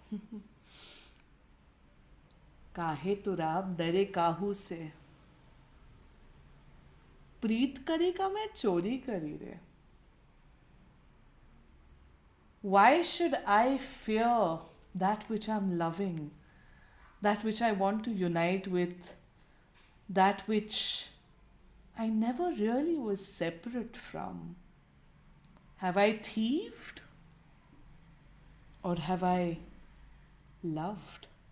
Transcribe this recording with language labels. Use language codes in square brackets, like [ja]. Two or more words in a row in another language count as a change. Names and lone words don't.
[hi] काहे तू राब डरे काहू से प्रीत करी का मैं चोरी करी रे [en] Why should I fear that which I'm loving, that which I want to unite with, that which I never really was separate from? Have I thieved? Or have I loved?